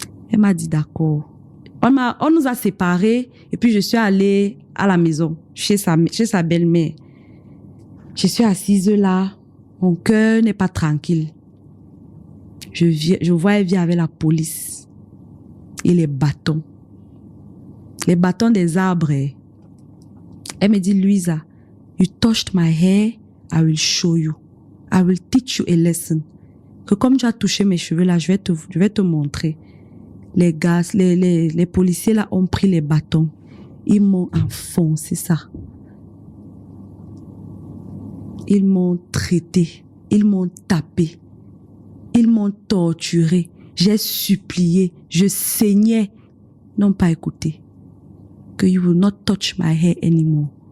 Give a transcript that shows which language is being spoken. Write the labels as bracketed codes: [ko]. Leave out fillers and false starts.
[fr] Elle m'a dit d'accord. On nous a séparés et puis je suis allée à la maison, chez sa belle-mère. Je suis assise là. Mon cœur n'est pas tranquille. Je vois elle vient avec la police. Et les bâtons des arbres. Elle me dit, [en] Louisa, you touched my hair, I will show you. I will teach you a lesson. [fr] Que comme tu as touché mes cheveux là, je vais te montrer. Les gars, les policiers là ont pris les bâtons. Ils m'ont enfoncé ça. Ils m'ont traité. Ils m'ont tapé. Ils m'ont torturé. J'ai supplié, je saignais, n'ont pas écouté. Que [en] you will not touch my hair anymore.